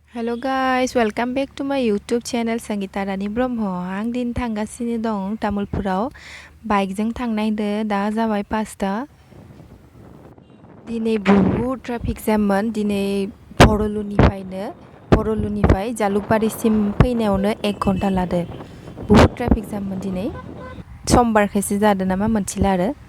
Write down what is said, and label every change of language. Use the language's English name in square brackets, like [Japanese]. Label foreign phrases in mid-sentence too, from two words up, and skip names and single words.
[English] Hello guys, welcome back to my YouTube channel Sangeeta Rani Brahmo. [Bodo] आं दिन थांगासिनो दं तामुलपुराव बाइकजों थांनायदो दा जाबाय 5टा। दिनै बहुत ट्राफिक जाममोन। दिनै भरलुनिफ्राय जालुकबारिसिम फैनायावनो 1 घन्टा लादो। बहुत ट्राफिक जाममोन दिनै। समबारखायसो जादों नामा मोनथिला आरो।